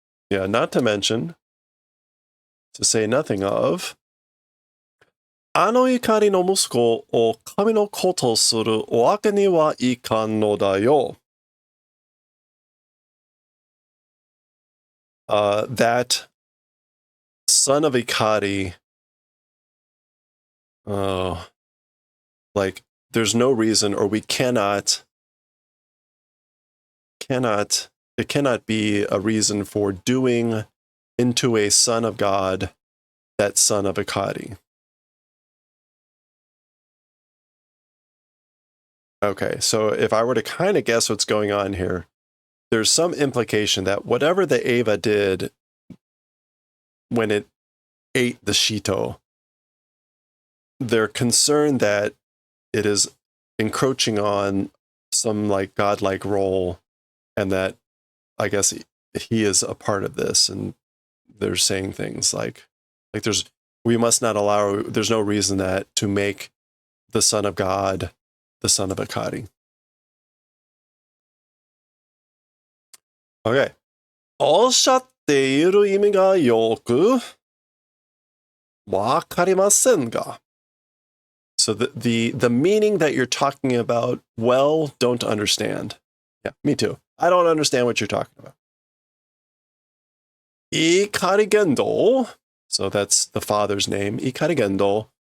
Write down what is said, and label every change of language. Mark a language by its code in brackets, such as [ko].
[en] Yeah, not to mention, to say nothing of, [ja] あの怒りの息子を神の子とするわけにはいかんのだよ. [en] That son of Ikari, there's no reason, or we cannot, it cannot be a reason for doing into a son of God that son of Ikari. Okay, so if I were to kind of guess what's going on here, there's some implication that whatever the Eva did when it ate the Shito, they're concerned that it is encroaching on some godlike role, and that I guess he is a part of this, and they're saying things like there's no reason that to make the son of God the son of Akari. [ja] Okay. おっしゃっている意味がよく wakarimasen ga. [en] So the meaning that you're talking about, well, don't understand. Yeah, me too. I don't understand what you're talking about. Ikarigendo. So that's the father's name. Ikarigendo.